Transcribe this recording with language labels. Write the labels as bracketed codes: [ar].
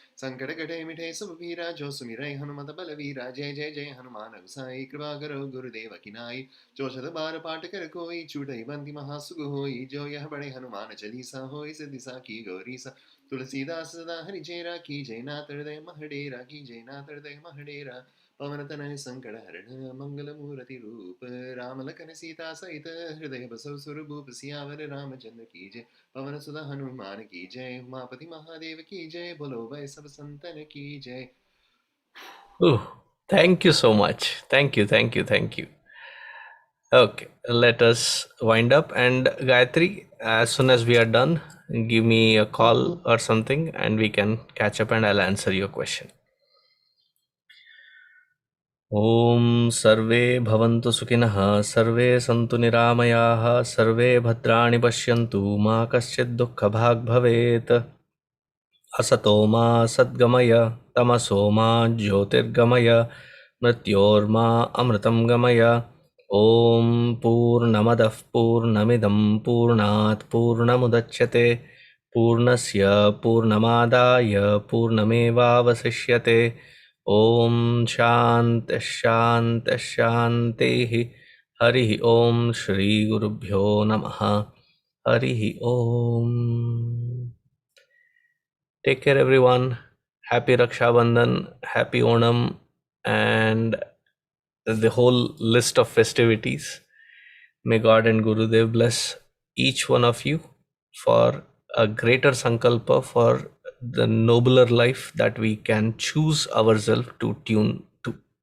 [awa] संकट कटे मिठे सब पीरा जो सुमिरै हनुमत बल वीरा जय जय जय हनुमान गोसाई कृपा करो गुरुदेव की नाई जो शत बार पाठ कर कोई छूटई बंदी महासुख होई जो यह बड़े हनुमान चालीसा होई सिद्धि की गौरीसा तुलसीदास सदा हरि चेरा की जय नाथ हृदय महडेरा की जय नाथ हृदय महडेरा पवन तनय संकट हरण मंगल मूर्ति रूप राम लखन सीता सहित हृदय बसव सुरभूप सियावर रामचंद्र की जय पवन सुधा हनुमान की जय उमापति महादेव की जय बोलो भाई सब संतन की जय. [en] Oh, thank you so much. Thank you, thank you, thank you. Okay, let us wind up. And Gayatri, as soon as we are done, give me a call or something and we can catch up and I'll answer your question. [sa] ॐ सर्वे भवन्तु सुखिनः सर्वे सन्तु निरामयाः सर्वे भद्राणि पश्यन्तु मा कश्चित् दुःखभाग् भवेत् असतो मा सद्गमय तमसो मा ज्योतिर्गमय मृत्योर्मा अमृतं गमय ॐ पूर्णमदः पूर्णमिदं पूर्णात् पूर्णमुदच्यते पूर्णस्य पूर्णमादाय पूर्णमेवावशिष्यते ॐ शान्तिः शान्तिः शान्तिः हरिः ॐ श्रीगुरुभ्यो नमः हरिः ॐ. [en] Take care everyone. Happy Raksha Bandhan, happy Onam and the whole list of festivities. May God and Gurudev bless each one of you for a greater sankalpa, for the nobler life that we can choose ourselves to tune to.